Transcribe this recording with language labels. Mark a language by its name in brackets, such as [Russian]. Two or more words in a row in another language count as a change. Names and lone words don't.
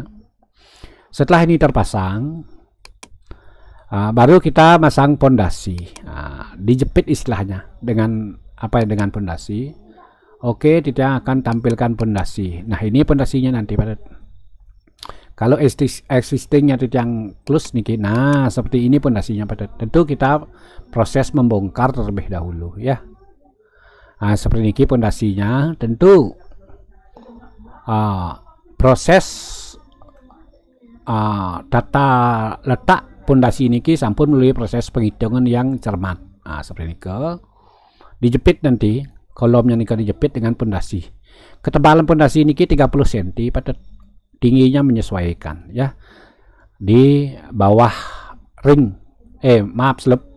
[Indonesian] Setelah ini terpasang, baru kita masang pondasi. Dijepit istilahnya dengan apa ya, dengan pondasi. Oke, Tiang akan tampilkan pondasi. Nah, ini pondasinya nanti pada kalau existingnya Tiang close niki. Nah, seperti ini pondasinya pada. Tentu kita proses membongkar terlebih dahulu ya. Seperti niki pondasinya. Tentu proses data letak pondasi [Balinese] niki sampun [Indonesian] melalui proses penghitungan yang cermat. Seperti niki dijepit nanti kolomnya niki dijepit dengan pondasi. Ketebalan pondasi niki 30 cm pada tingginya menyesuaikan ya. Di bawah [English] ring slope.